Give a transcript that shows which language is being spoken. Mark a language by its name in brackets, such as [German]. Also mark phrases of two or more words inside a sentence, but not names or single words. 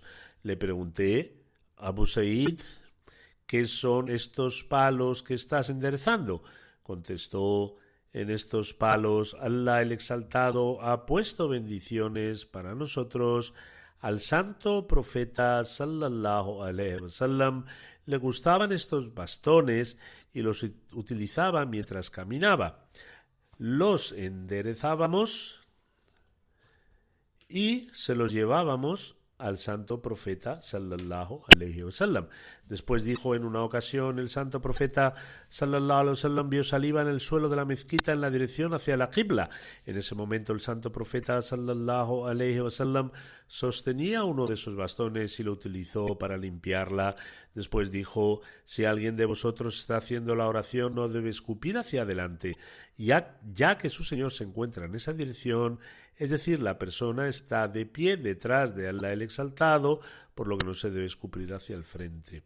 [Spanish] Le pregunté: Abu Sa'id, ¿qué son estos palos que estás enderezando? Contestó: en estos palos Allah el Exaltado ha puesto bendiciones para nosotros. Al santo profeta [Arabic] صلى الله عليه وسلم [Spanish] le gustaban estos bastones y los utilizaba mientras caminaba. Los enderezábamos y se los llevábamos al santo profeta [Arabic] صلى الله عليه وسلم. [Spanish] Después dijo en una ocasión: el santo profeta [Arabic] صلى الله عليه وسلم [Spanish] vio saliva en el suelo de la mezquita en la dirección hacia la qibla. En ese momento el santo profeta [Arabic] صلى الله عليه وسلم [Spanish] sostenía uno de esos bastones y lo utilizó para limpiarla. Después dijo: si alguien de vosotros está haciendo la oración no debe escupir hacia adelante, ya que su Señor se encuentra en esa dirección, es decir, la persona está de pie detrás de Allah el Exaltado, por lo que no se debe escupir hacia el frente.